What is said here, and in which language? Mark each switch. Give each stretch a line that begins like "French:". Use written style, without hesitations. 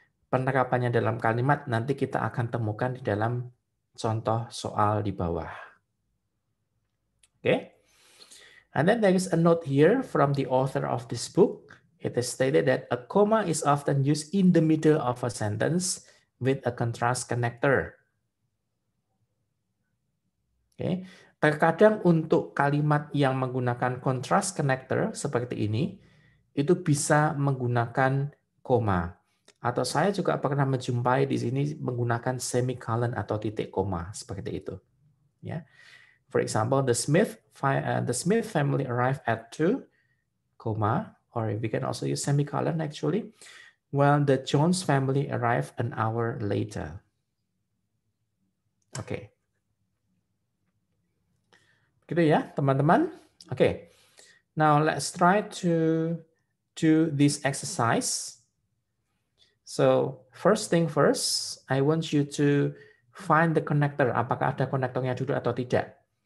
Indonesian: Penerapannya dalam kalimat nanti kita akan temukan di dalam contoh soal di bawah. Okay.
English: And then there is a note here from the author of this book. It is stated that a comma is often used in the middle of a sentence with a contrast connector. Okay.
Indonesian: Terkadang untuk kalimat yang menggunakan contrast connector seperti ini, itu bisa menggunakan koma. Atau saya juga pernah menjumpai di sini menggunakan semicolon atau titik koma seperti itu. Ya.
English: For example, the Smith family arrived at 2, or we can also use semicolon actually, while the Jones family arrived an hour later. Oke.
Indonesian: Gitu ya, teman-teman.
English: Oke. Now let's try to do this exercise. So first thing first, I want you to find the connector.
Indonesian: Apakah ada konektornya dulu atau tidak?